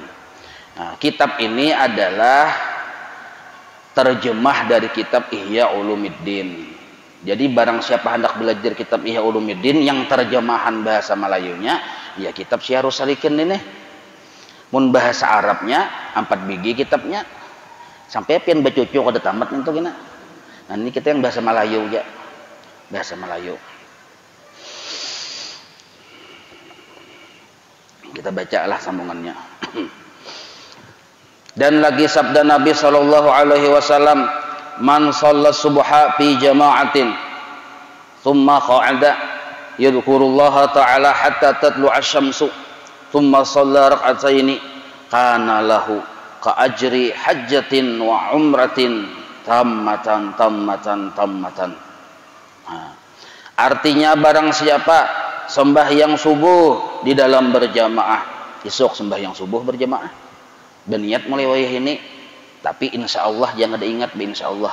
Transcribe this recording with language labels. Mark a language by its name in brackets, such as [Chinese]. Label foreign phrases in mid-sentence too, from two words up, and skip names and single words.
[Indonesian] Nah, kitab ini adalah terjemah dari kitab Ihya Ulumuddin. Jadi barang siapa hendak belajar kitab Ihya Ulumuddin yang terjemahan bahasa Melayunya, ya kitab Syiarus Salikin ini. [Banjar] Mun bahasa Arabnya 4 biji kitabnya. Sampai pian bacucu kada tamat itu gina. [Indonesian] Nah, ini kita yang bahasa Melayu ya. Bahasa Melayu. Kita bacalah sambungannya. Dan lagi sabda Nabi [Arabic] صلى الله عليه وسلم من صلى الصبح في جماعة ثم قعد يذكر الله تعالى حتى تطلع الشمس ثم صلى ركعتين كان له كأجر حجة وعمرة تامة." [Indonesian] Nah, artinya barang siapa sembahyang subuh di dalam berjamaah, esok sembahyang subuh berjamaah, berniat mulai wayah ini, tapi [Arabic] إن شاء الله [Indonesian] jangan ada ingat [Arabic] إن شاء الله.